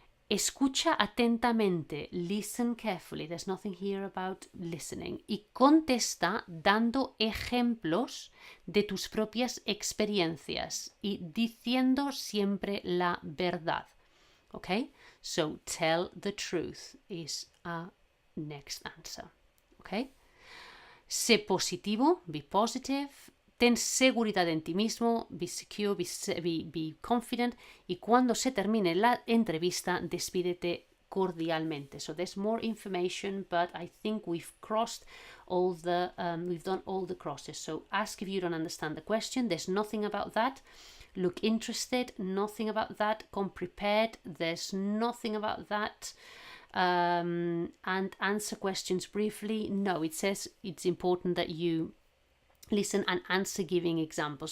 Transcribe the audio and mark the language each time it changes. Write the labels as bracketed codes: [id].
[es] Escucha atentamente, [en] listen carefully, there's nothing here about listening, [es] y contesta dando ejemplos de tus propias experiencias y diciendo siempre la verdad. [en] Okay, so tell the truth is our next answer. Okay, [es] sé positivo, [en] be positive. [es] Ten seguridad en ti mismo, [en] be secure, be confident. [es] Y cuando se termine la entrevista, despídete cordialmente. [en] So there's more information, but I think we've crossed all we've done all the crosses. So ask if you don't understand the question. There's nothing about that. Look interested, nothing about that. Come prepared, there's nothing about that. And answer questions briefly. No, it says it's important that you listen and answer giving examples.